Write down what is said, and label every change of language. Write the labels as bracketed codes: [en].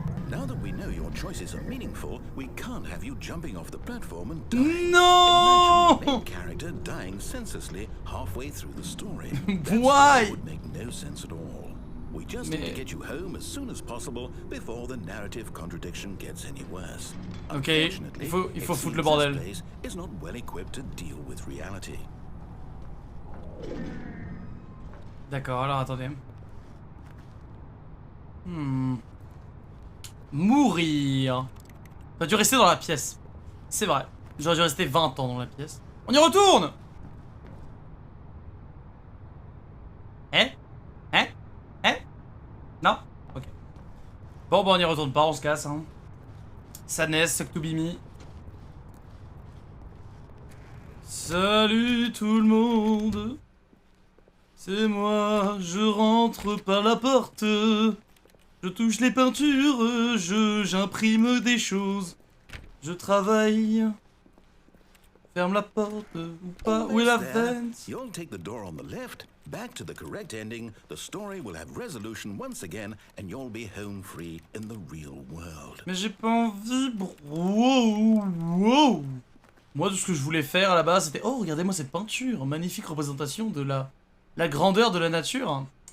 [en] Now that we know your choices are meaningful, we can't have you jumping off the platform and dying. No! Imagine the main character dying senselessly halfway through the story. Why? That would make no sense at all. We just need to get you home as soon as possible before the narrative contradiction gets any worse. [fr] Ok, il faut foutre le bordel. [en] Place is not well equipped to deal with reality. [fr] D'accord, alors attendez. Mourir. J'aurais dû rester dans la pièce. C'est vrai. J'aurais dû rester 20 ans dans la pièce. On y retourne. Hein? Hein? Hein? Non? Ok. Bon, bah on y retourne pas, on se casse. Hein. [en] Sadness, suck to be me. [fr] Salut tout le monde. C'est moi, je rentre par la porte. Je touche les peintures, j'imprime des choses. Je travaille. Ferme la porte ou pas. Où est la vente? [en] You'll take the door on the left, back to the correct ending. The story will have resolution once again, and you'll be home free in the real world. [fr] Mais j'ai pas envie, bro. Wow. Moi, tout ce que je voulais faire à la base, c'était oh, regardez-moi cette peinture, magnifique représentation de la grandeur de la nature.